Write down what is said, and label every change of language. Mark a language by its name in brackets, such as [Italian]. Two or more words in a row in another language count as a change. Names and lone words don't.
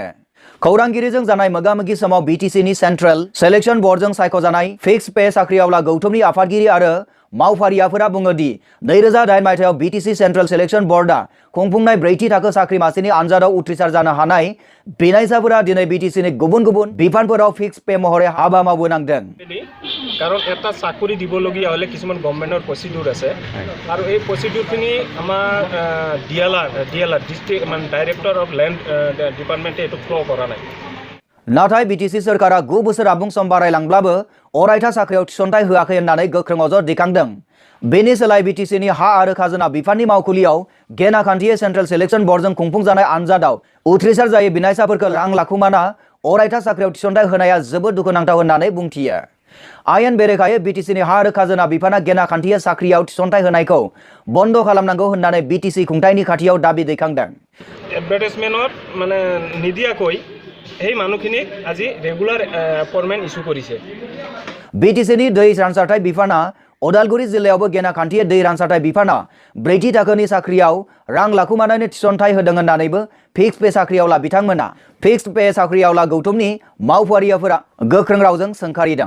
[Bodo] खौरांगिरिजों जानाय मोगा-मोगि समाव बिटिसिनि [English] central selection board [Bodo] सायख'जानाय [English] fixed pay [Bodo] साख्रिआवला गौथुमनि आफादगिरि आरो मावफारियाफोरा बुङो दि 2008 मायथाइयाव बिटिसि [English] central selection board [Bodo] खुंफुंनाय 4थि थाखो साख्रि मासिनि आनजादाव उथ्रिसार जानो हानाय बिनायसाफोरा दिनै बिटिसिनि गुबुन गुबुन बिफानफोराव [English] fixed pay [Bodo] महरै हाबा मावबोनांदों। [Assamese] कारण এটা চাকৰি দিবলগীয়া হলে কিছুমান [English] government procedure [Assamese] আছে আৰু এই প্ৰচিডিউৰখিনি আমাৰ ডিএলআৰ ডিষ্ট্ৰিক্ট মানে [English] director of land department [Assamese] এইটো ফ্ল' কৰা নাই। [Bodo] नाथाय बिटिसि सोरखारा 9 बोसोर आबुं सम बारायलांब्लाबो अरायथा साख्रियाव थिसनथाइ होआखै होननानै गोख्रों अजद दैखांदों। बेनि सोलाय बिटिसिनि हा आरो खाजोना बिफाननि मावखुलियाव गेना खान्थियै [English] central selection board [Bodo] खुंफुंजानाय आनजादाव उथ्रिसार जायै बिनायसाफोरखौ रां लाखुमाना अरायथा साख्रियाव थिसनथाइ होनाया जोबोद दुखुनांथाव होननानै बुंथियो। आयेन बेरेखायै बिटिसिनि हा आरो खाजोना बिफाना गेना खान्थियै साख्रियाव थिसनथाइ होनायखौ बन्द खालामनांगौ होननानै बिटिसि खुंथायनि खाथियाव दाबि दैखांदों। [Assamese] এডভাৰ্টাইজমেণ্টত মানে নিদিয়াকৈ এই মানুহখিনিক আজি ৰেগুলাৰ ফৰমেন ইস্যু কৰিছে। [Bodo] बिटिसिनि दै रानसारथाय बिफाना उदालगुरि जिल्लायावबो गेना खान्थियै दै रानसारथाय बिफाना 4थि थाखोनि साख्रियाव रां लाखुमानानै थिसनथाइ होदों होननानैबो [English] fixed pay [Bodo] साख्रियावला बिथांमोना [English] fixed pay [Bodo] साख्रियावला गौथुमनि मावफारियाफोरा गोख्रों रावजों सोंखारिदों।